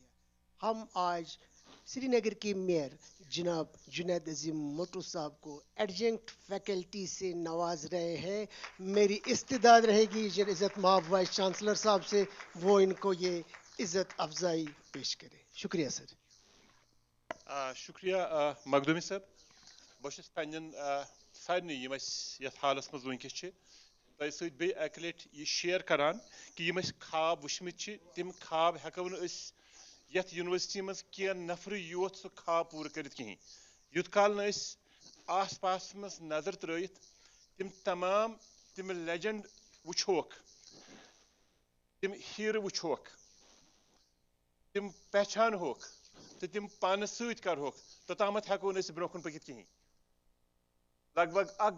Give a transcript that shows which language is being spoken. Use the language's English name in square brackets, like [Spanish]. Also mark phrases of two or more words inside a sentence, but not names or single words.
[Urdu] ہم آج سری نگر کے میئر جناب جنید عظیم مٹو صاحب کو [English] adjunct faculty [Urdu] سے نواز رہے ہیں. میری استدعا رہے گی عزت مآب [English] Vice Chancellor [Urdu] صاحب سے, وہ ان کو یہ عزت افزائی پیش کرے. شکریہ سر. شکریہ مخدومی صاحب. [Kashmiri] بہٕ چھُس پننٮ۪ن سارنٕے یِم اَسہِ یَتھ حالَس منٛز وٕنکٮ۪س چھِ تۄہہِ سۭتۍ بیٚیہِ اَکہِ لَٹہِ یہِ شِیر کران کہِ یِم أسۍ خواب وٕچھمٕتۍ چھِ تِم خواب ہٮ۪کو نہٕ أسۍ یَتھ یونیورسٹی منٛز کینٛہہ نفرٕے یوت سُہ خواب پوٗرٕ کٔرِتھ کِہیٖنۍ یوٗت کال نہٕ أسۍ آس پاس منٛز نظر ترٲیِتھ تِم تمام تِم لیجنڈ وٕچھوکھ تِم ہیٖرٕ وٕچھوکھ تِم پہچانہوکھ تہٕ تِم پانَس سۭتۍ کرہوکھ توٚتامَتھ ہٮ۪کو نہٕ أسۍ برونٛہہ کُن پٔکِتھ کِہیٖنۍ لگ بگ 1